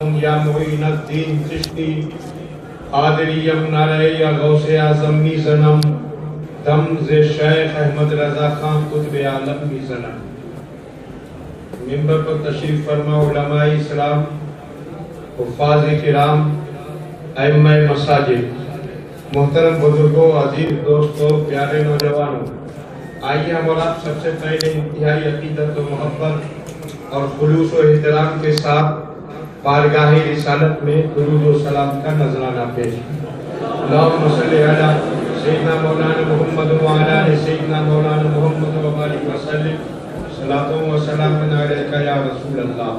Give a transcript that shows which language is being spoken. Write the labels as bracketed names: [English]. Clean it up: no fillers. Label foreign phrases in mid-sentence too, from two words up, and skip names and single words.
[Persian] یا معین الدین چشتی قادریم نعرہ یا غوث اعظم می زنم دم ز شیخ احمد رضا خان قطب عالم می زنم. [Urdu] ممبر پر تشریف فرما علماء اسلام، حفاظ کرام، ائمہ مساجد، محترم بزرگوں، عزیز دوستوں، پیارے نوجوانوں، آئیے ہم اور آپ سب سے پہلے انتہائی عقیدت و محبت اور خلوص و احترام کے ساتھ بارگاہ رسالت میں درود و سلام کا نذرانہ پیش [Arabic] اللہم صلی علی سیدنا مولانا محمد وعلی سیدنا مولانا محمد وبارک وسلم صلاۃ و سلام علیک یا رسول اللہ.